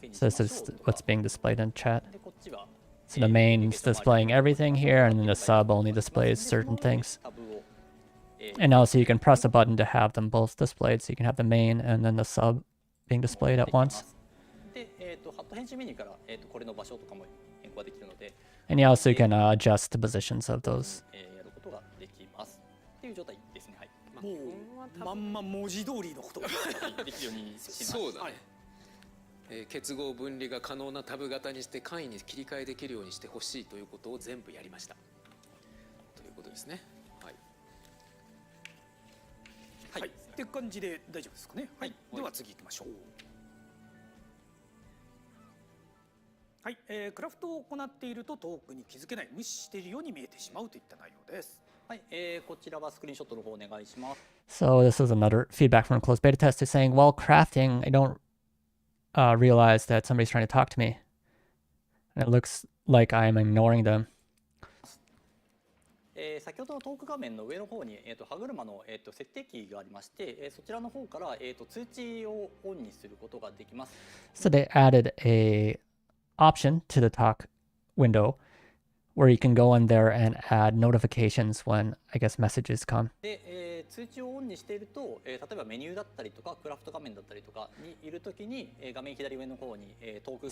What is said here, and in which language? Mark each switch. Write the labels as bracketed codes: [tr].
[en] So this is what's being displayed in chat. So the main's displaying everything here, and then the sub only displays certain things. And also you can press a button to have them both displayed, so you can have the main and then the sub being displayed at once. [ja] で、ハット編集メニューから、これの場所とかも変更ができるので、 [en] And you also can adjust the positions of those. [ja] やることができますっていう状態ですね。はい。もうまんま文字通りのことができるようにします。そうだね、結合分離が可能なタブ型にして簡易に切り替えできるようにしてほしいということを全部やりましたということですね。はい、はい、っていう感じで大丈夫ですかね。はい、では次行きましょう。はい、クラフトを行っているとトークに気づけない、無視しているように見えてしまうといった内容です。はい、こちらはスクリーンショットの方お願いします。 [en] So this is another feedback from a closed beta tester saying, while crafting, I don't realize that somebody's trying to talk to me. And it looks like I'm ignoring them. [ja] 先ほどのトーク画面の上の方に、歯車の、設定キーがありまして、そちらの方から、通知をオンにすることができます。 [en] So they added a option to the talk window where you can go in there and add notifications when, I guess, messages come. [ja] で、通知をオンにしていると、例えばメニューだったりとかクラフト画面だったりとかにいるときに、画面左上の方に、トークが